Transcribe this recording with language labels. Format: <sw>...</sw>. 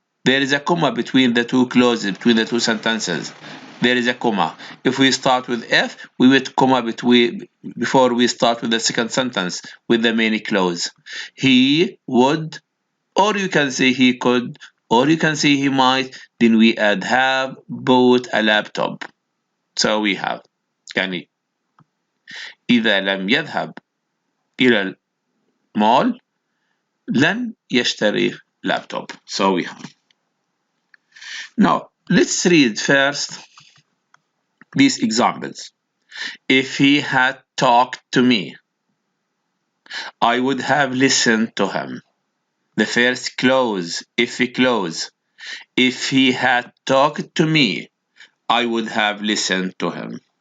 <en>There is a comma between the two clauses, between the two sentences. There is a comma. If we start with if, we would comma before we start with the second sentence with the main clause. He would, or you can say he could, or you can say he might, then we add have bought a laptop. So we have</en> <ar>يعني إذا لم يذهب إلى المول لن يشتري laptop.</ar> <en>So we have. Now let's read first these examples. If he had talked to me, I would have listened to him. The first clause, if clause. If he had talked to me, I would have listened to him.</en>